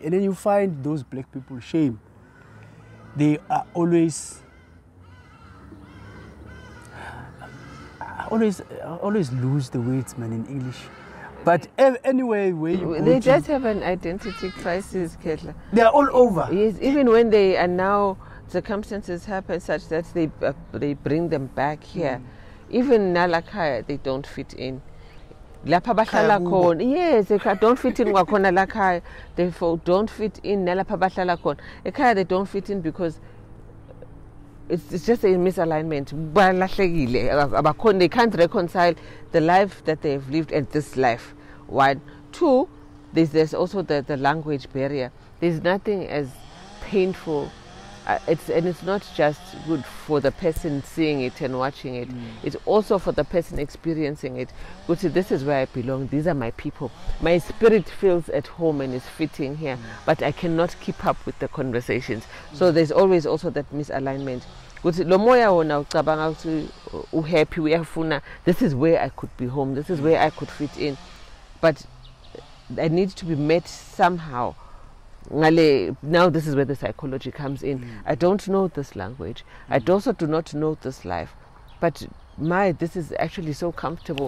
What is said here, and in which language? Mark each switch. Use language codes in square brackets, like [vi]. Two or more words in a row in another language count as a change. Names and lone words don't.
[en] And then you find those black people, shame. They are always lose the words, man, in English. But anyway, where you they just have an identity crisis, Ketla. They are all over. Yes, even when they are now, circumstances happen such that they bring them back here. Even Nalakaya, they don't fit in. [zu] Lapha bahlala khona. [en] Yes, they don't fit in [zu] wakhona lakhaya. [en] They don't fit in [zu] nalapha bahlala khona. [en] Ekhaya they don't fit in because it's just a misalignment. They can't reconcile the life that they have lived and this life. One. Two, there's also the language barrier. There's nothing as painful it's not just good for the person seeing it and watching it. It's also for the person experiencing it. Good, see, this is where I belong. These are my people. My spirit feels at home and is fitting here, but I cannot keep up with the conversations. So there's always also that misalignment. Good, lo moya wona ucabanga ukuthi uhappy uyafuna. This is where I could be home. This is where I could fit in, but I need to be met somehow. Now this is where the psychology comes in. I don't know this language. I also do not know this life. But this is actually so comfortable.